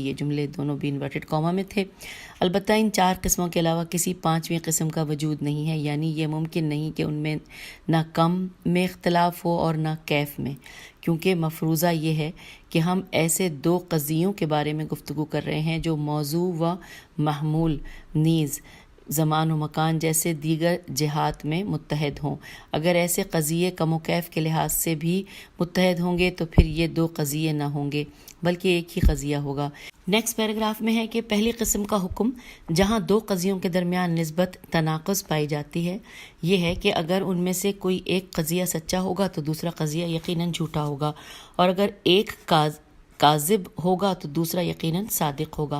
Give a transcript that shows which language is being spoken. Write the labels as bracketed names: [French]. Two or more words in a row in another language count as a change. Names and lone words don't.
[Urdu] یہ جملے دونوں بھی [English] inverted comma [Urdu] میں تھے۔ البتہ ان چار قسموں کے علاوہ کسی پانچویں قسم کا وجود نہیں ہے، یعنی یہ ممکن نہیں کہ ان میں نہ کم میں اختلاف ہو اور نہ کیف میں، کیونکہ مفروضہ یہ ہے کہ ہم ایسے دو قضیوں کے بارے میں گفتگو کر رہے ہیں جو موضوع و محمول نیز زمان و مکان جیسے دیگر جہات میں متحد ہوں۔ اگر ایسے قضیے کم و کیف کے لحاظ سے بھی متحد ہوں گے تو پھر یہ دو قضیے نہ ہوں گے بلکہ ایک ہی قضیہ ہوگا۔ [English] next paragraph [Urdu] میں ہے کہ پہلی قسم کا حکم جہاں دو قضیوں کے درمیان نسبت تناقض پائی جاتی ہے، یہ ہے کہ اگر ان میں سے کوئی ایک قضیہ سچا ہوگا تو دوسرا قضیہ یقیناً جھوٹا ہوگا، اور اگر ایک کاذب ہوگا تو دوسرا یقیناً صادق ہوگا۔